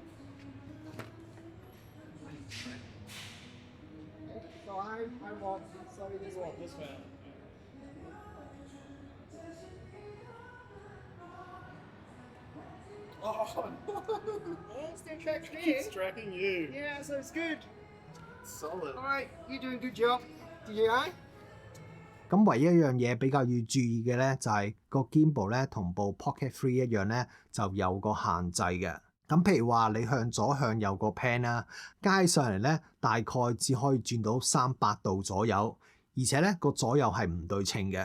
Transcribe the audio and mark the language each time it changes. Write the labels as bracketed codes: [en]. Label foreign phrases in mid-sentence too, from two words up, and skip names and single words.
[en] So I walk. Sorry, this walk. This way. Oh, Yeah, it still tracks me. it's tracking you. Yeah, so it's good. Solid. Alright, you're doing a good job. DJI. [yue] 咁唯一一樣嘢比較要注意嘅咧，就係個 gimbal 咧同部 Pocket 3一樣咧，就有個限制嘅。咁譬如話你向左向右個 pan 啦，加起上嚟咧大概只可以轉到300度左右，而且咧個左右係唔對稱嘅。